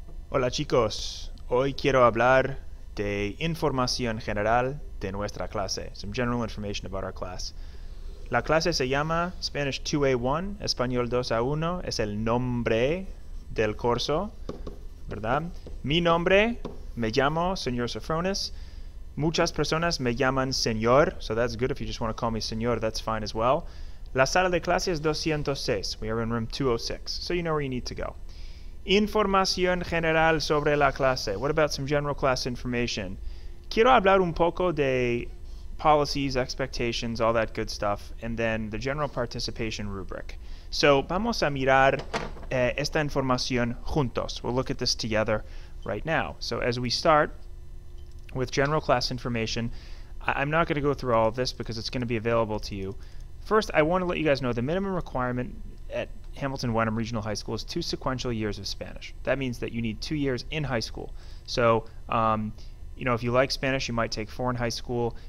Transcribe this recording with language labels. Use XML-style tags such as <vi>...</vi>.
<es>Hola chicos, hoy quiero hablar de información general de nuestra clase,</es> <en>some general information about our class.</en> <es>La clase se llama Spanish 2A1, Español 2A1, es el nombre del curso, ¿verdad? Mi nombre, me llamo Señor Sofronis. Muchas personas me llaman Señor,</es> <en>so that's good. If you just want to call me Señor, that's fine as well.</en> <es>La sala de clase es 206.</es> <en>We are in room 206, so you know where you need to go.</en> <es>Información general sobre la clase.</es> <en>What about some general class information?</en> <es>Quiero hablar un poco de</es> <en>policies, expectations, all that good stuff, and then the general participation rubric.</en> <es>So, vamos a mirar esta información juntos.</es> <en>We'll look at this together right now. So, as we start with general class information, I'm not going to go through all of this because it's going to be available to you. First, I want to let you guys know the minimum requirement at Hamilton Wenham Regional High School is 2 sequential years of Spanish. That means that you need 2 years in high school. So, if you like Spanish, you might take 4 in high school.</en>